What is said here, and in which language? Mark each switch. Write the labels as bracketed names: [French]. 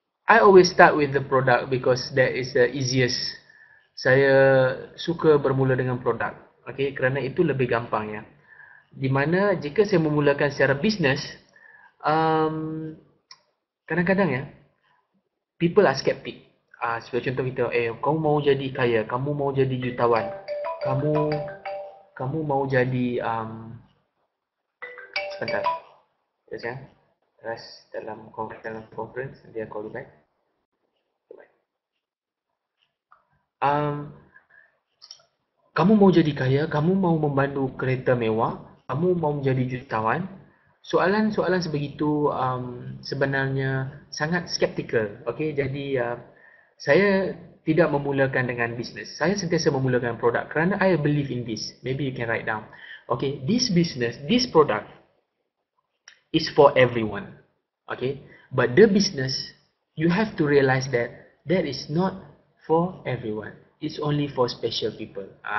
[English] I always start with the product because that is the easiest [Malay] saya suka bermula dengan produk. Okay, kerana itu lebih gampang ya. Di mana jika saya memulakan secara bisnes, um, kadang-kadang ya, [English] people are skeptic. [Malay] Sebagai contoh kita, kamu mau jadi kaya, kamu mau jadi jutawan, kamu kamu mau jadi sebentar, terus ya, terus dalam conference dia [English] call you back. [Malay] Um, Kamu mau jadi kaya, kamu mau memandu kereta mewah, kamu mau menjadi jutawan. Soalan-soalan sebegitu sebenarnya sangat skeptikal. Okay, jadi saya tidak memulakan dengan bisnes. Saya sentiasa memulakan produk kerana [English] I believe in this. Maybe you can write down. Okay, this business, this product is for everyone. Okay, but the business, you have to realize that that is not for everyone. It's only for special people.